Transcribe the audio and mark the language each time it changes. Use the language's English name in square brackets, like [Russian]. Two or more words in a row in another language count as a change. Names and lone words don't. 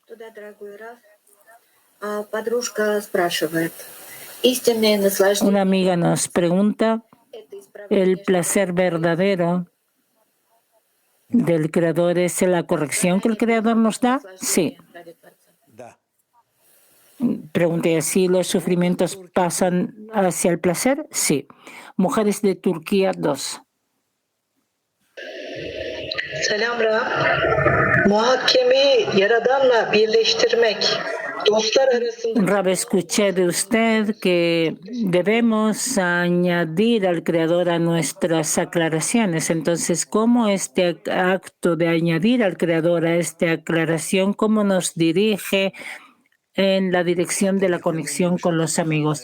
[Spanish] Una amiga nos pregunta, ¿el placer verdadero del Creador es la corrección que el Creador nos da? Sí. Pregunté, ¿si los sufrimientos pasan hacia el placer? Sí. Mujeres de Turquía 2. [Turkish] Selam Rab. Muhakemeyi Yaradan'la birleştirmek. [Spanish] Rab, escuché de usted que debemos añadir al Creador a nuestras aclaraciones. Entonces, ¿cómo este acto de añadir al Creador a esta aclaración, cómo nos dirige en la dirección de la conexión con los amigos?